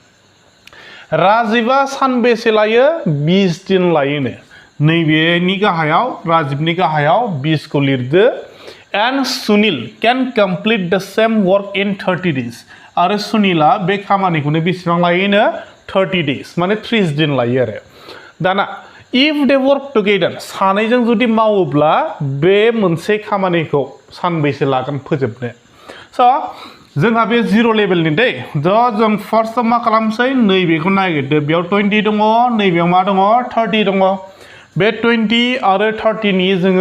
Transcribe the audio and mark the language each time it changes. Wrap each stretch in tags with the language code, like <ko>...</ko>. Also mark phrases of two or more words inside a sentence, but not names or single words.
<brx>राजीवा सानबेसे लायो 20 दिन लायोनो नैबेनि गाहायाव राजीवनि गाहायाव 20 खौ लिरदो</brx> <en>and Sunil can complete the same work in 30 days</en> <brx>आरो सुनीला बे खामानिखौनो बेसेबां लायोनो 30 days माने 30 दिन लायो आरो दाना</brx> <en>if they work together</en> <brx>सानैजों जुदि मावोब्ला बे मोनसे खामानिखौ सानबेसे लागोन फोजोबनो स' जोंहा बे जिर' लेभेलनि दै जों फार्स्टआव मा खालामसै नैबेखौ नागिरदो बेयाव 20 दङ नैबेयाव मा दङ 30 दङ बे 20 आरो 30 नि जोङो</brx>